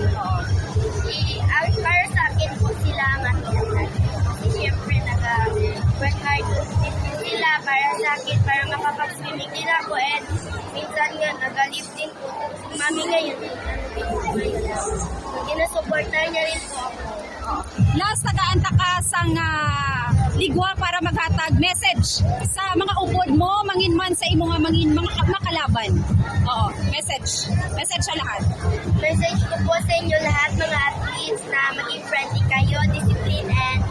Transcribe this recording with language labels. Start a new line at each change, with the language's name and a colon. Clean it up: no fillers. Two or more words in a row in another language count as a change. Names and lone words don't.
Filipino: Para sa akin po sila matinatag. Kasi syempre nag-
English: work hard
Filipino: din sila para sa akin para makapag-swimming din ako and minsan nga nag-lift din po. Mami ngayon ginasuportahan niya rin po ako. Last,
Hiligaynon: nagaanta ka sang ligwa para maghatag message sa mga upod mo, mangin man sa imo nga mangin mga makalaban.
Filipino: Oo, message sa lahat. Message ko po sa inyo lahat mga athletes na maging friendly kayo, discipline